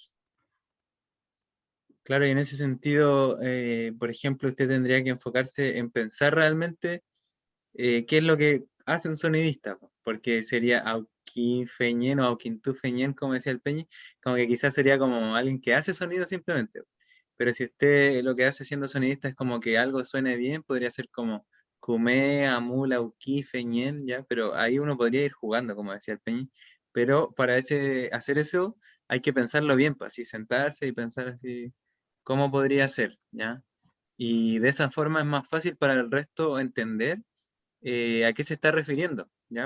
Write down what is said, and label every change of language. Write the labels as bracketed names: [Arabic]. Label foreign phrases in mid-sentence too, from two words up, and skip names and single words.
[Spanish] Claro, y en ese sentido, por ejemplo, usted tendría que enfocarse en pensar realmente qué es lo que hace un sonidista, po, porque sería auquinfeñén o auquintufeñén, como decía el Peñi, como que quizás sería como alguien que hace sonido simplemente. Pero si usted lo que hace siendo sonidista es como que algo suene bien, podría ser como [Mapuche] cumé, amul, auquí, feñén, [Spanish] ya, pero ahí uno podría ir jugando, como decía el Peñi. Pero para hacer eso hay que pensarlo bien, pues así sentarse y pensar así cómo podría ser, ¿ya? Y de esa forma es más fácil para el resto entender a qué se está refiriendo, ¿ya?